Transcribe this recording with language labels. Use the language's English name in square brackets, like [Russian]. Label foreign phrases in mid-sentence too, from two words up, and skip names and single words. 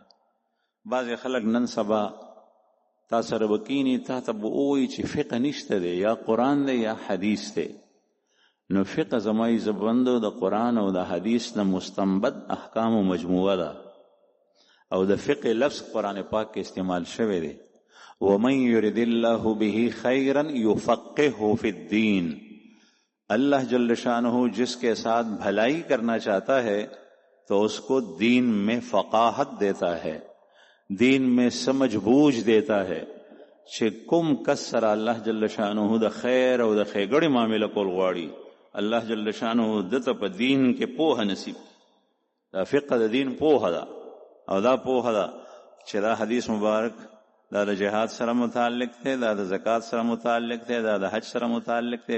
[Pashto] بعضې خلک نن سبا تا سره به کیني، تا ته به ووایي چې فقه نشته دی، یا قرآن دی یا حدیث دی. نو فقه زمای زبندو د قرآن او د حدیث نه مستنبط احکام و مجموعه ده، او د فقه لفظ قرآن پاک کې استعمال شوی دی. [Arabic] ومن یرد الله به خیرا یفقهه فی الدین. [Urdu] اللہ [Arabic] جل شانہ [Urdu] جس کے ساتھ بھلائی کرنا چاہتا ہے تو اس کو دین میں فقاہت دیتا ہے، دین میں سمجھ بوجھ دیتا ہے. [Pashto] چې کوم کس سره الله [Arabic] جل شانہ [Pashto] د خیر او د ښېګړې معامله کول غواړي، الله [Arabic] جل شانہ [Pashto] دته په دین کې پوهه نصیب. دا فقه د دین پوهه ده، او دا پوهه ده چې دا حدیث مبارک دا د جهاد سره متعلق دی، دا د زکات سره متعلق دی، دا د حج سره متعلق دی.